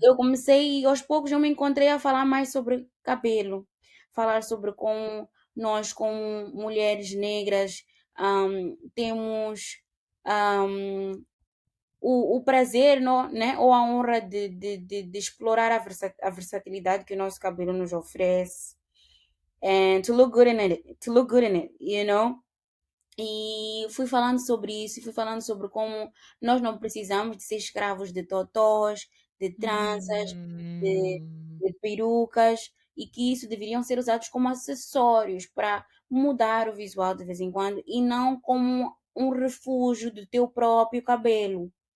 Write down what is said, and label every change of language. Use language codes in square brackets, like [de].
[pt] eu comecei, e aos poucos eu me encontrei a falar mais sobre cabelo, falar sobre como nós, como mulheres negras, temos o prazer, né, ou a honra de explorar a versatilidade que o nosso cabelo nos oferece. [en] And to look good in it, to look good in it, you know? [pt] E fui falando sobre isso, e fui falando sobre como nós não precisamos de ser escravos de totós, de tranças, de, Hum, de perucas, e que isso deveriam ser usados como acessórios para mudar o visual de vez em quando e não como um refúgio do teu próprio cabelo.